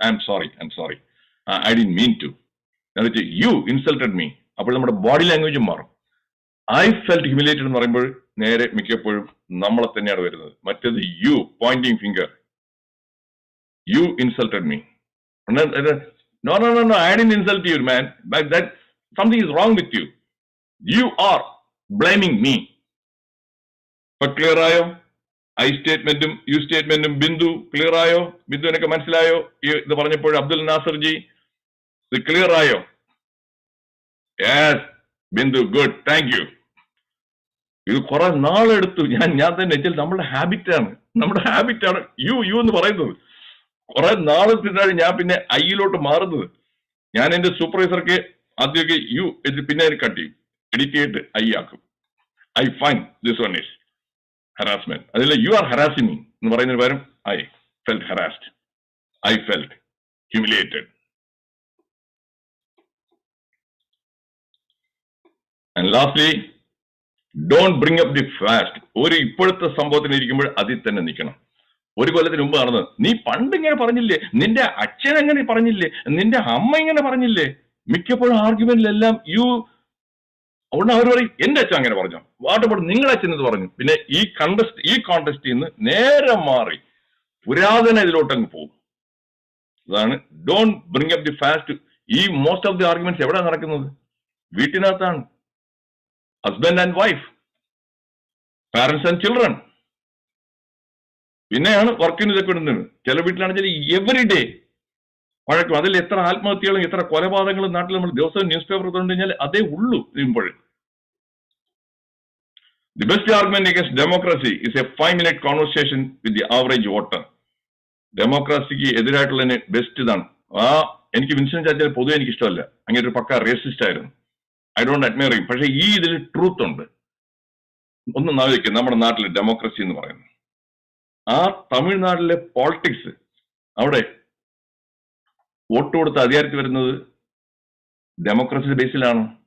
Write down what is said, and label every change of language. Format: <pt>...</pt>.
<en>I'm sorry, I didn't mean to. എന്നിട്ട് you insulted me.</en> <ml>അപ്പോൾ നമ്മുടെ body ലാംഗ്വേജും മാറും.</ml> <en>I felt humiliated</en> <ml>എന്ന് പറയുമ്പോൾ നേരെ മിക്കപ്പോഴും നമ്മളെ തന്നെയാണ് വരുന്നത്.</ml> <en>മറ്റേത് you pointing finger, you insulted me. No, I didn't insult you, man. But that something is wrong with you. You are blaming me.</en> <ml>ഇപ്പൊ ക്ലിയർ ആയോ? I സ്റ്റേറ്റ്മെന്റും U സ്റ്റേറ്റ്മെന്റും. ബിന്ദു ക്ലിയർ ആയോ? ബിന്ദുവിനൊക്കെ മനസ്സിലായോ ഇത് പറഞ്ഞപ്പോൾ? അബ്ദുൽ നാസർ ജി, ഇത് ക്ലിയർ ആയോ?</ml> <en>Yes Bindu, good, thank you.</en> <ml>ഇത് കുറെ നാളെടുത്തു. ഞാൻ തന്നെ വെച്ചാൽ നമ്മുടെ ഹാബിറ്റാണ് യു എന്ന് പറയുന്നത്. കുറെ നാളെത്തിട്ടാണ് ഞാൻ പിന്നെ ഐയിലോട്ട് മാറുന്നത്. ഞാൻ എന്റെ സൂപ്പർവൈസർക്ക് ആദ്യമൊക്കെ യു പിന്നെ കട്ട് ചെയ്യും, എഡിറ്റ് ചെയ്തിട്ട് ഐ ആക്കും.</ml> <en>I find this one is harassment. അതിൽ you are harassing me</en> <ml>എന്ന് പറയുന്നതിന് പകരം</ml> <en>I felt harassed, I felt humiliated. And lastly, don't bring up the past.</en> <ml>ഒരു ഇപ്പോഴത്തെ സംഭവത്തിന് ഇരിക്കുമ്പോൾ അതിൽ തന്നെ നിൽക്കണം. ഒരു കൊല്ലത്തിന് മുമ്പ് നടന്നത്, നീ പണ്ട് ഇങ്ങനെ പറഞ്ഞില്ലേ, നിന്റെ അച്ഛൻ എങ്ങനെ പറഞ്ഞില്ലേ, നിന്റെ അമ്മ ഇങ്ങനെ പറഞ്ഞില്ലേ. മിക്കപ്പോഴും ആർഗ്യുമെന്റിലെല്ലാം യു. അതുകൊണ്ട് അവർ പറയും എന്റെ അച്ഛൻ അങ്ങനെ പറഞ്ഞു, വാട്ടപ്പോൾ നിങ്ങളുടെ അച്ഛൻ എന്ന് പറഞ്ഞു. പിന്നെ ഈ കോണ്ടസ്റ്റിൽ നിന്ന് നേരെ മാറി പുരാതന ഇതിലോട്ടങ്ങ് പോകും. അതാണ്</ml> <en>Don't bring up the past.</en> <ml>ഈ</ml> <en>most of the arguments</en> <ml>എവിടെ നടക്കുന്നത്? വീട്ടിനകത്താണ്.</ml> <en>Husband and wife, parents and children.</en> <ml>പിന്നെയാണ് വർക്കിന് ഇതൊക്കെ ഇടുന്നത്. ചില വീട്ടിലാണെങ്കിൽ എവറി ഡേ വഴക്കും. അതിൽ എത്ര ആത്മഹത്യകളും എത്ര കൊലപാതകങ്ങളും നാട്ടിൽ നമ്മൾ ദിവസവും ന്യൂസ് പേപ്പർ കണ്ടു കഴിഞ്ഞാൽ അതേ ഉള്ളൂ. ഇപ്പോൾ</ml> <en>The best argument against democracy is a 5-minute conversation with the average voter.</en> <ml>ഡെമോക്രസിക്ക് എതിരായിട്ടുള്ള best ഇതാണ്. എനിക്ക് വിൻസെന്റ് ചർച്ചിൽ പൊതുവെ എനിക്ക് ഇഷ്ടമല്ല, അങ്ങനെ ഒരു പക്ക റേസിസ്റ്റ് ആയിരുന്നു.</ml> <en>I don't admire him.</en> <ml>പക്ഷെ ഈ ഇതിൽ ട്രൂത്ത് ഉണ്ട്. ഒന്ന് ആലോചിക്കുക, നമ്മുടെ നാട്ടിലെ ഡെമോക്രസി എന്ന് പറയുന്നത്, ആ തമിഴ്നാട്ടിലെ പോളിറ്റിക്സ്, അവിടെ വോട്ട് കൊടുത്ത് അധികാരത്തിൽ വരുന്നത് ഡെമോക്രസി ബേസിലാണ്.</ml>